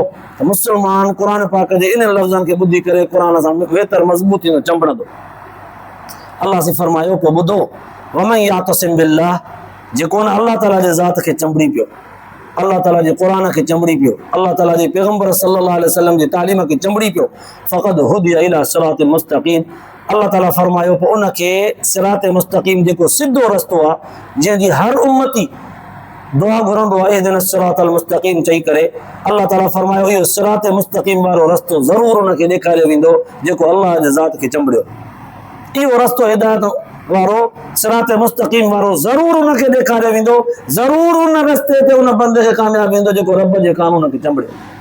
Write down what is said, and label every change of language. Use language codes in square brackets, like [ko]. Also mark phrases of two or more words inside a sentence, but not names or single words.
[sd] त मुस्लमान क़ुरान पाक जे इन लफ़्ज़नि खे ॿुधी करे क़ुरान सां वेतर मज़बूत थींदो, चंबड़ंदो। अल्लाह से फरमायो, पोइ ॿुधो, [ar] ومن يعتصم بالله, [sd] जेको न अल्लाह ताला जे ज़ात खे चंबड़ी पियो, अल्लाह ताला जे क़ुरान खे चंबड़ी पियो, अल्लाह ताला जे पैगम्बर [ar] صلى الله عليه وسلم [sd] जी तालीम खे चंबड़ी पियो, [ar] فقد هدي إلى صراط مستقيم, [sd] अल्लाह ताला फरमायो पोइ उनखे [ar] صراط مستقيم [sd] जेको सिधो रस्तो आहे, जंहिंजी हर उम्मती दुआ घुरंदो आहे, [ar] اهدنا الصراط المستقيم [sd] चई करे अल्लाह ताला फरमायो इहो [ar] صراط مستقيم [sd] वारो रस्तो ज़रूरु उनखे ॾेखारियो वेंदो जेको अल्लाह जे ज़ात खे चंबड़ियो। इहो रस्तो हिदायत वारो [ar] صراط مستقيم [sd] वारो ज़रूरु उनखे ॾेखारियो वेंदो, ज़रूरु उन रस्ते ते उन बंदे खे कामयाबु वेंदो जेको रब जे कानून खे चंबड़ियो।